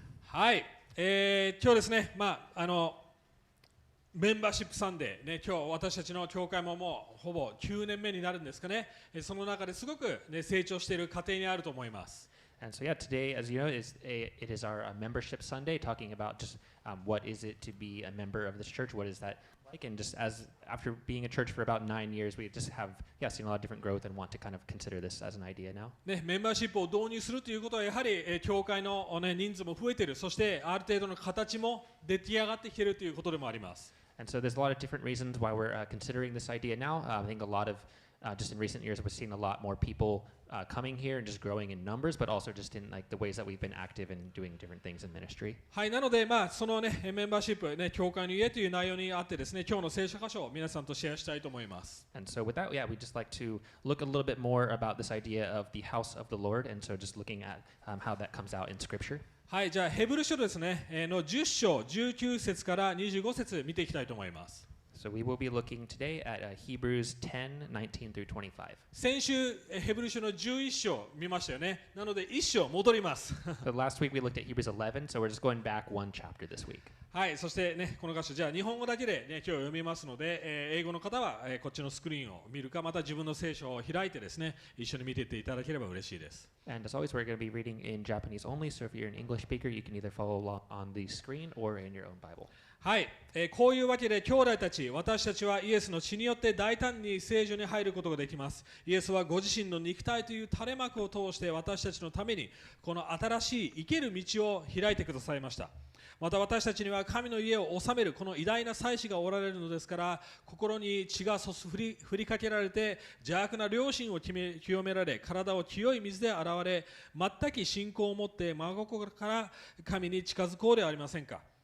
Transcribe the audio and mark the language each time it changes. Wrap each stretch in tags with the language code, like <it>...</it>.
<ja>はい、今日ですね、メンバーシップサンデー、ね、今日私たちの教会ももうほぼ9年目になるんですかね、その中ですごく、ね、成長している過程にあると思います。</ja> <en>And so, yeah, today, as you know, it is our membership Sunday, talking about just what is it to be a member of this church, what is that like, and just as after being a church for about 9 years, we just have seen a lot of different growth and want to kind of consider this as an idea now.</en> <ja>ね、メンバーシップを導入するということはやはり、教会の、ね、人数も増えている、そしてある程度の形も出来上がってきているということでもあります。</ja> <en>And so there's a lot of different reasons why we're considering this idea now. I think a lot of just in recent years, we've seen a lot more people coming here and just growing in numbers, but also just in like the ways that we've been active in doing different things in ministry.</en> <ja>はい、なので、そのね、メンバーシップ、ね、教会の家という内容にあってですね、今日の聖書箇所を皆さんとシェアしたいと思います。</ja> <en>And so with that, we'd just like to look a little bit more about this idea of the house of the Lord, and so just looking at how that comes out in Scripture.</en> <ja>はい、じゃあヘブル書ですね、の10章19節から25節見ていきたいと思います。</ja> <en>So we will be looking today at Hebrews 10:19 through 25.</en> <ja>先週ヘブル書の11章見ましたよね。なので1章戻ります。</ja> <en>So last week we looked at Hebrews 11, so we're just going back one chapter this week.</en> <ja>はい、そしてね、この箇所じゃあ日本語だけで、ね、今日読みますので、英語の方は、こっちのスクリーンを見るか、また自分の聖書を開いてですね、一緒に見ていっていただければ嬉しいです。</ja> <en>And as always, we're going to be reading in Japanese only, so if you're an English speaker, you can either follow along on the screen or in your own Bible.</en> <ja>はい、こういうわけで兄弟たち、私たちはイエスの血によって大胆に聖所に入ることができます。イエスはご自身の肉体という垂れ幕を通して私たちのためにこの新しい生ける道を開いてくださいました。また私たちには神の家を治めるこの偉大な祭司がおられるのですから、心に血が振りかけられて邪悪な良心を清められ、体を清い水で洗われ、全く信仰を持って真心から神に近づこうではありませんか。</ja>